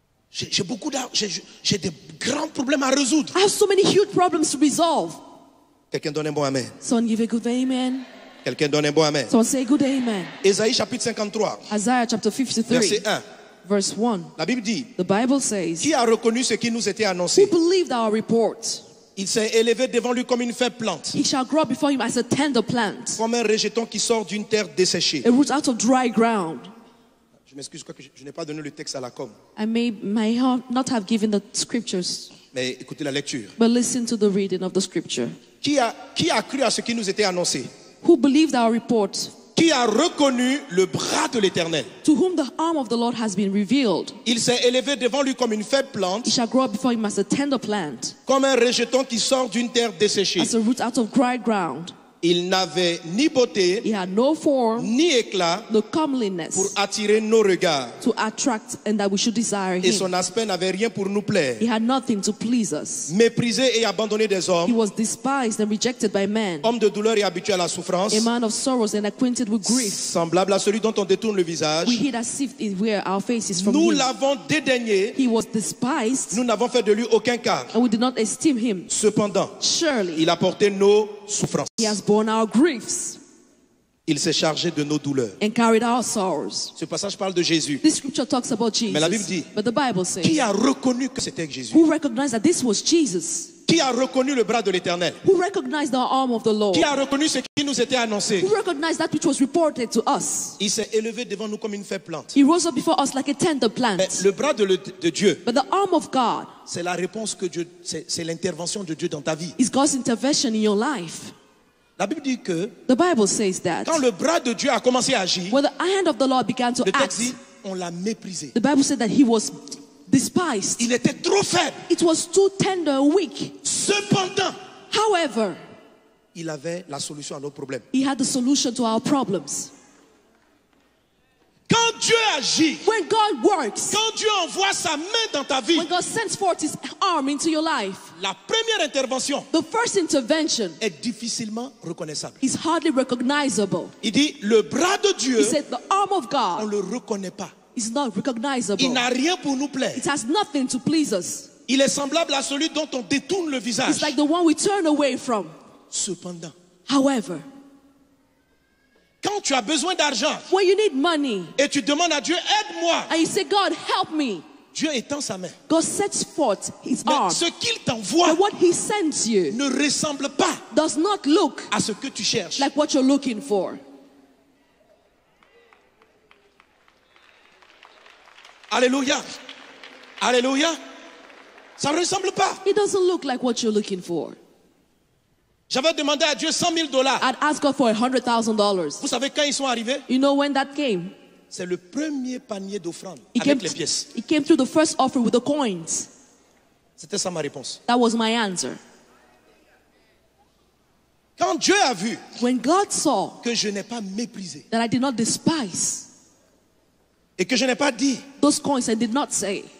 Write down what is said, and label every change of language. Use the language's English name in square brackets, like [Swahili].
[French] J'ai beaucoup d'argent, j'ai des grands problèmes à résoudre. [English] I have so many huge problems to resolve. [French] Quelqu'un donne un bon amen. [English] Someone give a good amen. [French] Quelqu'un donne un bon amen. [English] Someone say good amen. [French] Ésaïe chapitre 53, [English] Isaiah chapter 53, [French] verset 1. [English] verse 1. [French] La Bible dit, [English] The Bible says, [French] qui a reconnu ce qui nous était [English] who [French] annoncé? [English] believed our report? [French] Il s'est élevé devant lui comme une faible plante, [English] He shall grow before him as a tender plant, [French] comme un rejeton qui sort d'une terre desséchée. [English] a root out of dry ground. [French] Je m'excuse, je n'ai pas donné le texte à la com, [English] I may not have given the scriptures, [French] mais écoutez la lecture. [English] but listen to the reading of the scripture. [French] Qui a cru à ce qui nous était annoncé? [English] Who believed our report? [French] Qui a reconnu le bras de l'Éternel? [English] To whom the arm of the Lord has been revealed. [French] Il s'est élevé devant lui comme une faible [English] He [French] plante, [English] shall grow up before him as a tender plant, [French] comme un rejeton qui sort d'une terre desséchée. [English] as a root out of dry ground. [French] Il n'avait ni beauté, [English] He had no form, [French] ni éclat [English] no [French] pour [English] comeliness [French] attirer nos regards. [English] to attract and that we should desire [French] Et [English] him. [French] son aspect n'avait rien pour nous plaire. [English] He had nothing to please us. [French] Méprisé et abandonné des [English] He [French] hommes, [English] was despised and rejected by men, [French] homme de douleur et habitué à la souffrance, [English] a man of sorrows and acquainted with grief. [French] semblable à celui dont on détourne le visage. [English] We hid as if it were our faces from [French] Nous [English] him. [French] l'avons dédaigné, [English] He was despised, [French] nous n'avons fait de lui aucun cas. [English] and we did not esteem him. [French] Cependant, [English] Surely [French] il a porté nos souffrances. [English] he has borne our griefs [French] Il s'est chargé de nos douleurs. [English] and carried our sorrows. [French] Ce passage parle de Jésus. [English] This scripture talks about [French] Mais la Bible dit, [English] Jesus, but the Bible [French] qui [English] says, [French] a reconnu que c'était Jésus? [English] who recognized that this was Jesus? [French] Qui a reconnu le bras de l'Éternel? [English] Who recognized the arm of the Lord? [French] Qui a reconnu ce qui nous était annoncé? [English] Who recognized that which was reported to us? [French] Il s'est élevé devant nous comme une faible plante. [English] He rose up before us like a tender plant. [French] Mais le bras de Dieu, [English] But the arm of God [French] c'est la réponse que Dieu, c'est l'intervention de Dieu dans ta vie. [English] is God's intervention in your life. [French] La Bible dit que [English] The Bible says that [French] quand le bras de Dieu a commencé à agir, [English] when the hand of the Lord began to [French] le texte dit, on l'a méprisé. [English] the Bible said that he was despised. [French] Il était trop faible. [English] It was too tender and weak. [French] Cependant, [English] However, [French] il avait la solution à nos problèmes. [English] he had the solution to our problems. [French] Quand Dieu agit, [English] When God works, [French] quand Dieu envoie sa main dans ta vie, [English] when God sends forth his arm into your life, [French] la première intervention [English] the first intervention [French] est difficilement reconnaissable. [English] is hardly recognizable. [French] Il dit, le bras de Dieu, [English] He said the arm of [French] on [English] God [French] ne le reconnaît pas. [English] is not recognizable. [French] Il n'a rien pour nous plaire. [English] It has nothing to please us. [French] Il est semblable à celui dont on détourne le visage. [English] It's like the one we turn away from. [French] Cependant, [English] However, [French] quand tu as besoin d'argent [English] when you need money [French] et tu demandes à Dieu, aide-moi, [English] and you say, God, help me, [French] Dieu étend sa main. [English] God sets forth his [French] Mais [English] arm. [French] ce qu'il t'envoie [English] And what he sends you [French] ne ressemble pas [English] does not look [French] à ce que tu cherches. [English] like what you're looking for. [French] Alléluia. Alléluia. Ça ne ressemble pas. [English] It doesn't look like what you're looking for. [French] J'avais demandé à Dieu $100,000. [English] I'd ask God for $100,000. [French] Vous savez quand ils sont arrivés? [English] You know when that came? [French] C'est le premier panier d'offrandes [English] It [French] avec les pièces. [English] it came through the first offering with the coins. [French] C'était ça ma réponse. [English] That was my answer. [French] Quand Quand Dieu a vu [English] When God saw [French] que je n'ai pas méprisé [English] that I did not despise [French] et que je n'ai pas dit, [English] those coins, I did not say,